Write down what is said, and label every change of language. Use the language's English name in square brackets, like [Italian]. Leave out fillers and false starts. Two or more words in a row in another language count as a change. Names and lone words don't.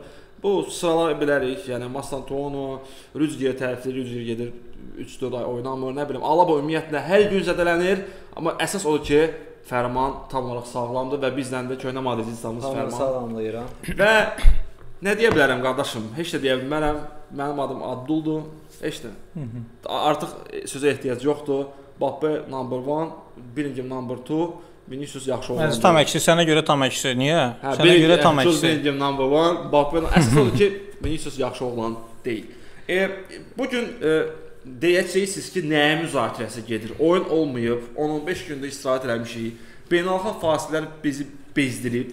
[Azerbaijani] Bu sıralar bilərik, yəni Mastantuono, Rüdiger tərəfli, Rüdiger gedir 3-4 ay oynamır, nə bilim, Alaba ümumiyyətlə hər gün zədələnir, amma əsas odur ki, Fərman tam olaraq sağlamdır və bizdən də köhnə madridistlərimiz Fərman. Sağlamlayıram. Və nə deyə bilərəm qardaşım, heç də deyə bilmərəm, mənim adım Abduldur, heç də. Artıq sözə ehtiyac yoxdur. [English] Mbappe number 1, Bellingham number 2, [Azerbaijani] Vinicius yaxşı oğlandır. Tam əksi, sənə görə tam əksi. Niyə? Sənə görə tam əksi. Bellingham number 1, Mbappe əsas odur ki, Vinicius yaxşı oğlan deyil. Bugün deyəcəksiniz ki, nəyə müzakirəsi gedir? Oyun olmayıb, 10-15 gündə istirahət eləmişik. Beynəlxalq fasilələr bizi bezdirib.